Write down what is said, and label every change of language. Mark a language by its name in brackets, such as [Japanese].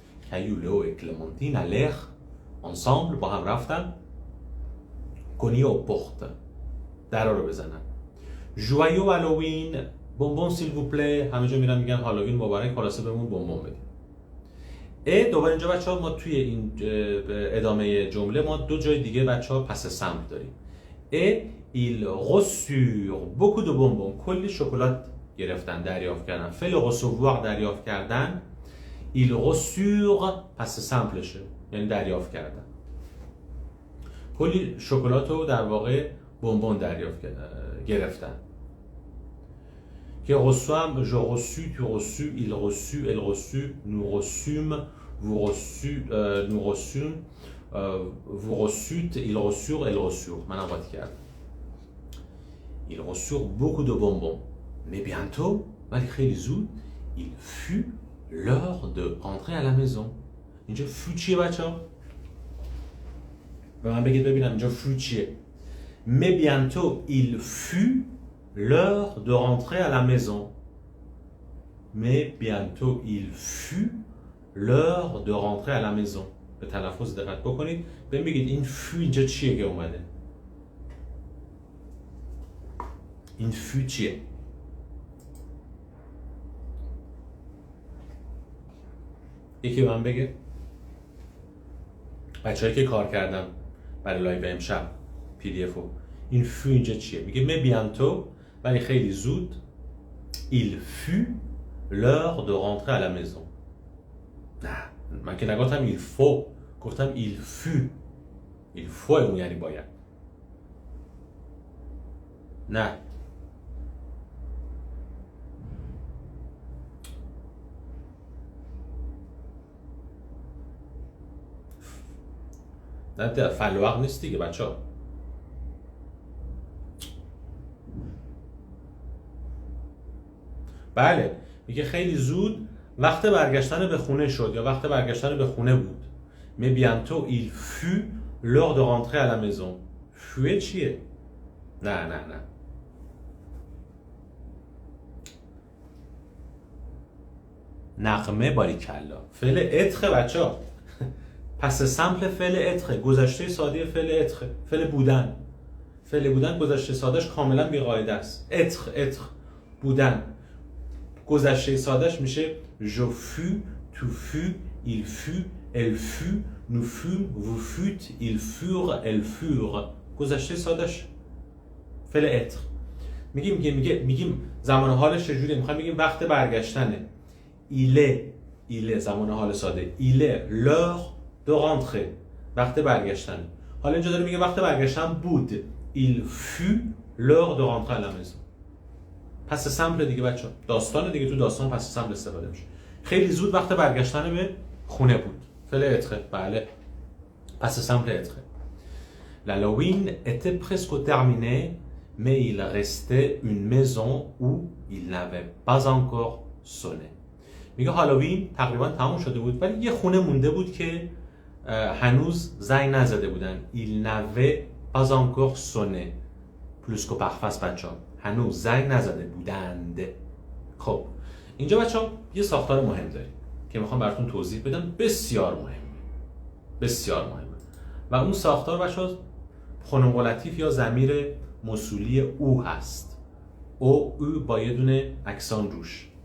[Persian] کایو لئو و کلمانتین allèrent ensemble با هم رفتن cogner aux portes درا رو بزنن. [French] joyeux halloween bonbon s'il vous plaît. [Persian] همه جا میرن میگن هالووین مبارک، خلاصه بهمون بونبون بدید. دوباره اینجا بچه‌ها ما توی این ادامه جمله ما دو جای دیگه بچه‌ها پس سمپل داریم. [French] ils reçurent beaucoup de bonbons. [Persian] کلی شکلات گرفتن، دریافت کردن. فعل recevoir دریافت کردن. ils reçurent پس سمپلشه یعنی دریافت کردن. کلی شکلات رو در واقع بونبون دریافت گرفتن. [French] که reçu هم je reçus, tu reçus, il reçut, elle reçut, nous reçûmes, vous reçûtes, nous reçûmes, vous reçûtes, ils reçurent, elles reçurent. [Persian] منم قاطی کردم. [French] ils reçurent beaucoup de bonbons. Mais bientôt, ولی خیلی زود, il fut l'heure de rentrer à la maison. [Persian] اینجا fut چیه بچه‌ها؟ به من بگید ببینم اینجا fut چیه؟ Mais bientôt, il fut l'heure de rentrer à la maison. [French] Mais bientôt, il fut l'heure de rentrer à la maison. [Persian] به تلفظ دقت بکنید. بگید این fut اینجا چیه که اومده؟ این fut چیه؟ یکی من بگه؟ بچه‌هایی که کار کردم برای لایو امشب PDF رو. [French] این fut اینجا چیه؟ میگه mais bientôt ولی خیلی زود il fut l'heure de rentrer à la maison. [Persian] نه من که نگفتم il faut، گفتم il fut. il faut اون یعنی باید. نه نه فلوق نیست دیگه بچه‌ها. بله میگه خیلی زود وقت برگشتن به خونه شد یا وقت برگشتن به خونه بود. [French] Mais bientôt il fut l'heure de rentrer à la maison. [Persian] fut چیه؟ نه نغمه باریکلا. فعل اتخه بچه‌ها. پس سمپل فعل اتخه، گذشته ساده فعل اتخه، فعل بودن. فعل بودن گذشته سادهش کاملا بی‌قاعده است. اتخ بودن. [French] گذشته سادهش میشه je fus, tu fus, il fut, elle fut, nous fûmes, vous fûtes, ils furent, elles furent. [Persian] گذشته سادهش فعل اتر. میگیم زمان حالش چجوریه؟ میخوایم بگیم وقت برگشتنه. il est زمان حال ساده. [French] il est l'heure de rentrer. [Persian] وقت برگشتن. حالا اینجا داره میگه وقت برگشتن بود. [French] il fut l'heure de rentrer à la maison. [Persian] پس سمپل دیگه بچه‌ها. داستان دیگه تو داستان پس سمپل استفاده میشه. خیلی زود وقت برگشتن به خونه بود. فعل اتره. بله. پس سمپل اتره. [French] L'Halloween était presque terminé, mais il restait une maison où il n'avait pas encore sonné. [Persian] میگه هالووین تقریبا تموم شده بود ولی یه خونه مونده بود که هنوز زنگ نزده بودن. [French] Il n'avait pas encore sonné. [Persian] plus که پرفس بچه‌ها. هنوز زنگ نزده بودند. خب اینجا بچه‌ها یه ساختار مهم داریم که میخوام براتون توضیح بدم. بسیار مهمه و اون ساختار بچه‌ها پرونوم قلتیف یا ضمیر موصولی او هست. او با یه دونه اکسان روش.